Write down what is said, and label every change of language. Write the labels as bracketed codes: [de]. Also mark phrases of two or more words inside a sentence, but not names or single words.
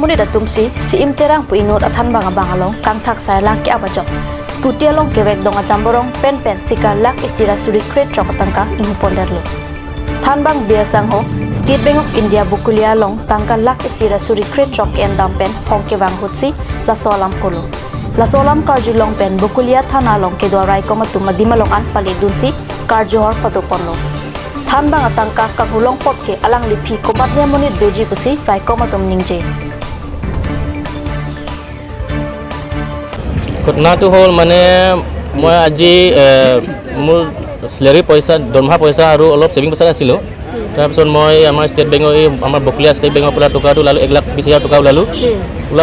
[mjw] Munitatum Si Terang Pu Inut Athan Bangalong Kang Thak Sai Lak Ki Abajok Skuti along Kewek Donga Jamborong Pen Sika Lak Istira Suri Kret Chokatangka Inghu Pondet Lu Thanbang Biasang Ho State Bank of India Bukulia Long Tangka Lak Istira Suri Kret Chok En Dampen Hongkewang Hutsi Lasolam Kolo Lasolam Karju Long Pen Bukulia Thana Long Kedwa Rai Komatu Madima Long An Pali Dunsi Karjohor Patuponlo Thanbang Atangka Kahulong Potke Alang Lipi Komatnya Munit Doji Kusi Rai Komatum Ningje [as] ঘটনাটো হ'ল মানে মই আজি মোৰ স্যালাৰি পইচা দৰমহা পইচা আৰু অলপ সেভিং পইচা আছিল তাৰপিছত মই আমাৰ ষ্টেট বেংকৰ আমাৰ বকলিয়া ষ্টেট বেংকৰ পৰা টকাটো লালো 1,20,000 টকা ওলালো ওলাৰ